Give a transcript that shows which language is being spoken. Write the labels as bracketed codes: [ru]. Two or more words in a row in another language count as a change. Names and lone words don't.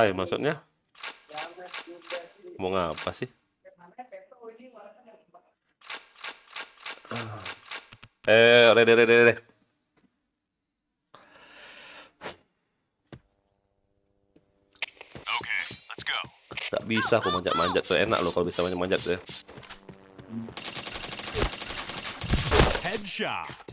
[id] Maksudnya? Mau ngapa sih? Udah. [en] Okay, let's go. [id] Gak bisa aku manjat-manjat tuh, enak loh kalau bisa manjat-manjat tuh. Headshot.